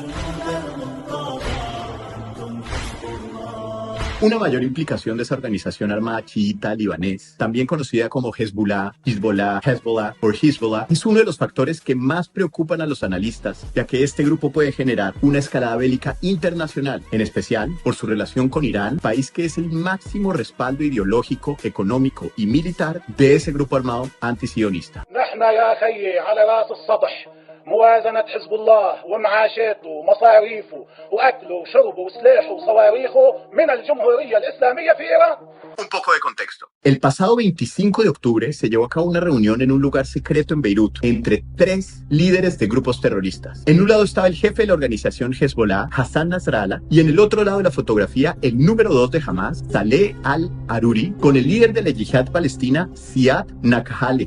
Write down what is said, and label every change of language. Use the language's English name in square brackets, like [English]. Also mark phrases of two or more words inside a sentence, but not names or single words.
[Spanish] Una mayor implicación de esa organización armada chiita libanés, también conocida como Hezbollah, Hezbollah o Hezbollah, es uno de los factores que más preocupan a los analistas, ya que este grupo puede generar una escalada bélica internacional, en especial por su relación con Irán, país que es el máximo respaldo ideológico, económico y militar de ese grupo armado antisionista. [Arabic] موازنة حزب الله ومعاشاته ومصاريفه وأكله وشربه وسلاحه وصواريخه من الجمهورية الإسلامية في إيران. [Spanish] Un poco de contexto. El pasado 25 de octubre se llevó a cabo una reunión en un lugar secreto en Beirut entre 3 líderes de grupos terroristas. En un lado estaba el jefe de la organización Hezbollah, Hassan Nasrallah, y en el otro lado de la fotografía el número 2 de Hamas, Saleh al-Aruri, con el líder de la yihad palestina, Ziad Nakhaale.